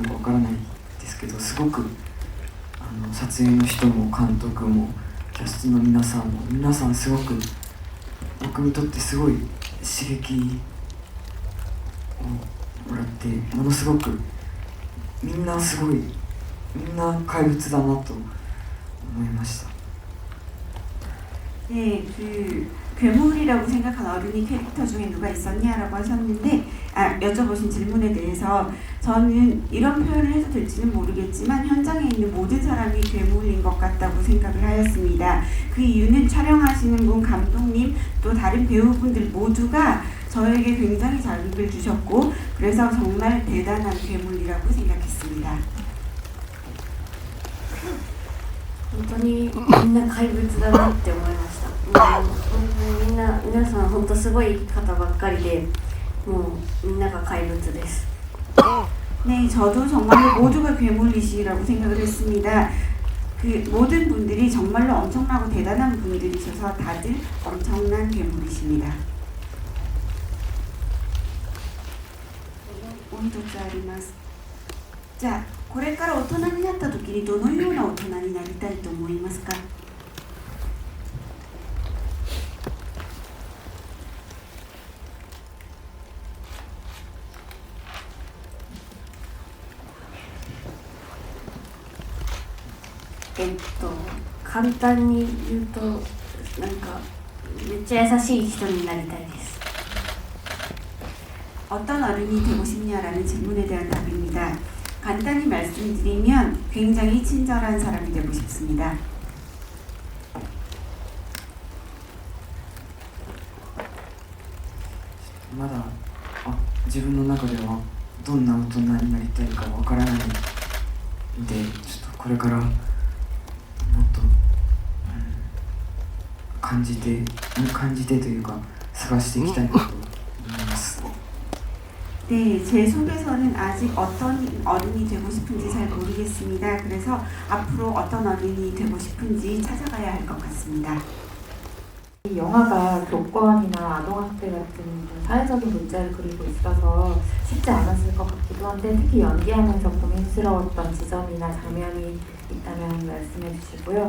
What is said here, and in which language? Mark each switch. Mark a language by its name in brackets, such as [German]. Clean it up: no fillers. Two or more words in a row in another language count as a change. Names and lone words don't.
[Japanese] かわからないですけど、すごく撮影の人も監督もキャストの皆さんすごく僕にとってすごい刺激をもらって、ものすごくみんな怪物だなと思いました。 [Korean] 네, 그 괴물이라고 생각한 어른이 캐릭터 중에 누가 있었냐라고 하셨는데, 여쭤보신 질문에 대해서 저는 이런 표현을 해도 될지는 모르겠지만 현장에 있는 모든 사람이 괴물인 것 같다고 생각을 하였습니다. 그 이유는 촬영하시는 분, 감독님, 또 다른 배우분들 모두가 저에게 굉장히 자극을 주셨고, 그래서 정말 대단한 괴물이라고 생각했습니다. [Japanese] 本当にみんな怪物だなって思いました。本当に皆さん本当すごい方ばっかりで、もうみんなが怪物です。 [Korean] 네, 저도 정말로 모두가 괴물이시라고 생각을 했습니다. 그 모든 분들이 정말로 엄청나고 대단한 분들이셔서 다들 엄청난 괴물이십니다. [Japanese] もう一つあります。じゃあこれから大人になった時にどのような大人になりたいと思いますか？簡単に言うとなんかめっちゃ優しい人になりたいです。 [Korean] 어떤 어른이 되고 싶냐라는 질문에 대한 답입니다. 간단히 말씀드리면 굉장히 친절한 사람이 되고 싶습니다. [Japanese] まだ自分の中ではどんな大人になりたいかわからないので、ちょっとこれからもっと、感じてというか探していきたいなと思います。 [Korean] 네, 제 속에서는 아직 어떤 어른이 되고 싶은지 잘 모르겠습니다. 그래서 앞으로 어떤 어른이 되고 싶은지 찾아가야 할 것 같습니다. 이 영화가 교권이나 아동학대 같은 좀 사회적인 문제를 그리고 있어서 쉽지 않았을 것 같기도 한데, 특히 연기하면서 고민스러웠던 지점이나 장면이 있다면 말씀해 주시고요.